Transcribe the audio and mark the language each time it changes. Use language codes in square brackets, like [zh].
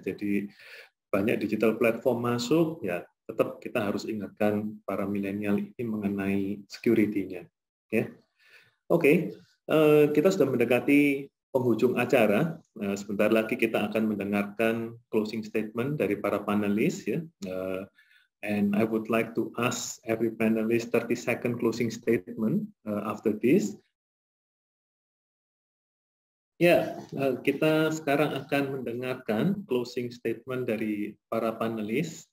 [id] Jadi banyak digital platform masuk ya, tetap kita harus ingatkan para milenial ini mengenai security-nya ya. Oke, kita sudah mendekati penghujung acara. Sebentar lagi kita akan mendengarkan closing statement dari para panelis ya. [en] And I would like to ask every panelist 30-second closing statement after this. [id] Ya, kita sekarang akan mendengarkan closing statement dari para panelis.